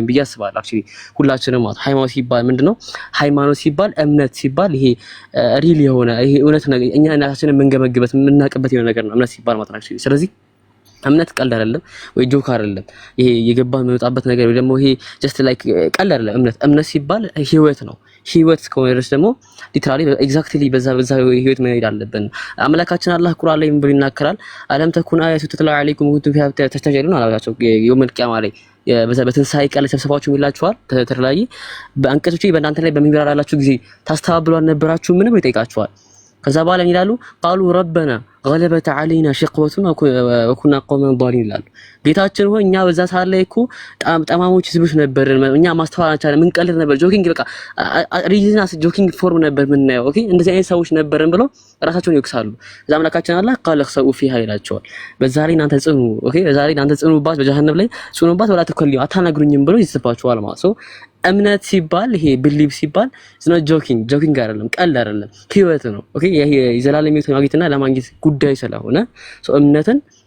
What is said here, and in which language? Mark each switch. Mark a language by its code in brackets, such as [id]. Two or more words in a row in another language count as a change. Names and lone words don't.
[am] ብዬ አስባለሁ። አክቹሊ ሁላችንም ማለት ሃይማኖት ሲባል ምንድነው ሃይማኖት ሲባል እምነት ሲባል ይሄ ሪል የሆነ ይሄ እውነት ነገር እኛ እናታችንን የምንገመግበት የምናውቅበት የሆነ ነገር ነው እምነት ሲባል ማለት ነው። አክቹሊ ስለዚህ እምነት ቀልድ አይደለም ወይ ጆክ አይደለም። ይሄ የገባ የሚወጣበት ነገር ወይ ደግሞ ይሄ [en] just like [am] ቀልድ አይደለም። እምነት ሲባል ህይወት ነው። ህይወት እስከሆነ ድረስ ደግሞ [en] literally exactly [am] በዛ ህይወት መሄድ አለብን። አምላካችን አላህ ቁርአን ላይ ምን ብሎ ይናገራል? [ar] ألم تكن آياتي تتلى عليكم وأنتم فيها تستعجلون [am] አላቸው። [ar] يوم القيامة [am] ላይ በትንሳኤ ቀን ተሰብስባችሁ ይላችኋል ተተላየ በአንቀጾች በእናንተ ላይ በሚበራላችሁ ጊዜ ታስተባብሉ አልነበራችሁ ምንም ይጠይቃችኋል። ከዛ በኋላ ይላሉ [ar] قالوا ربنا غلبت علينا شقوتنا وكنا قوما ضالين [am] ይላሉ። ጌታችን ሆይ እኛ በዛ ሰዓት ላይ እኮ ጠማሞች ህዝቦች ነበርን፣ እኛ ማስተዋል አልቻለም፣ ምን ቀልድ ነበር፣ ጆኪንግ በቃ ሪዝናስ [en] joking form [am] ነበር ምናየው። ኦኬ እንደዚህ አይነት ሰዎች ነበርን ብለው ራሳቸውን ይወቅሳሉ። እዛ አምላካችን አላህ ቃል [ar] خسؤ فيها [am] ይላቸዋል። በዛ ላይ እናንተ ጽኑ፣ ኦኬ በዛ ላይ እናንተ ጽኑባት፣ በጀሃነም ላይ ጽኑባት፣ [ar] ولا تكلمون [am] አታናግሩኝም ብለው ይስባቸዋል ማለት ነው። እምነት ሲባል ይሄ ቢሊቭ ሲባል ዝና ጆኪንግ አይደለም፣ ቀልድ አይደለም፣ ህይወት ነው። ኦኬ ይሄ የዘላለም ህይወት ማግኘትና ለማግኘት ጉዳይ ስለሆነ እምነትን